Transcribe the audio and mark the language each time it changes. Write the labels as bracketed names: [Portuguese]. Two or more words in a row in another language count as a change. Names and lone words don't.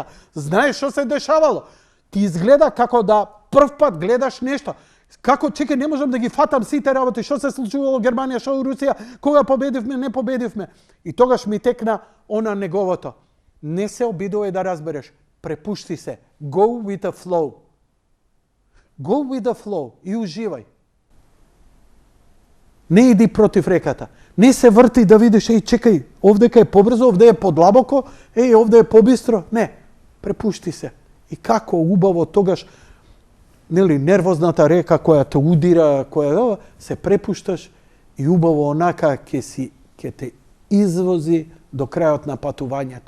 [Macedonian] Знаеш што се дешавало. Ти изгледа како да прв пат гледаш нешто. Како, чекай, не можам да ги фатам сите работи, што се случувало во Германија, што во Русија, кога победивме, не победивме. И тогаш ми текна она неговото. Не се обидувај да разбереш, препушти се. [English] Go with the flow. Go with the flow [Macedonian] и уживај. Не иди против реката. Не се врти да видиш, чекај, овдека е побрзо, овде е подлабоко, овде е побистро. Не, препушти се. И како убаво тогаш, нервозната река која те удира, се препушташ и убаво онака ќе те извози до крајот на патувањето.